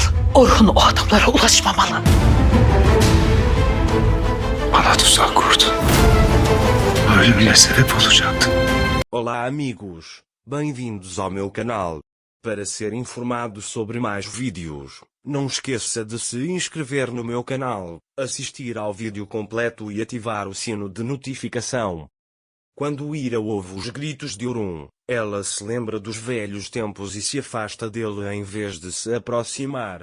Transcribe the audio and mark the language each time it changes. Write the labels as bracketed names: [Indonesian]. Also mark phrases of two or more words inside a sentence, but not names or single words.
[Turkish] Orhun o adamlara ulaşmamalı. Bana tuzak kurdu. Ölümüne sebep olacaktı. [Portuguese] Olá amigos, bem-vindos ao meu canal. Para ser informado sobre mais vídeos, não esqueça de se inscrever no meu canal, assistir ao vídeo completo e ativar o sino de notificação. Quando Ira ouve os gritos de Orun, ela se lembra dos velhos tempos e se afasta dele em vez de se aproximar.